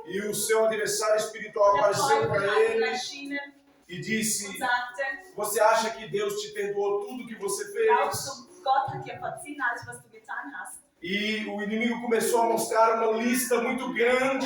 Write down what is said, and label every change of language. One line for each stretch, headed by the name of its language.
Portuguese: e o seu adversário espiritual
German: Der
Portuguese: apareceu
German: Teufel
Portuguese: para
German: hat ihn
Portuguese: ele
German: erschienen
Portuguese: e disse:
German: und sagte,
Portuguese: você acha que Deus te perdoou tudo que você
German: glaubst
Portuguese: fez?
German: du, Gott hat dir verziehen alles, was du getan hast?
Portuguese: E o inimigo começou a mostrar uma lista muito grande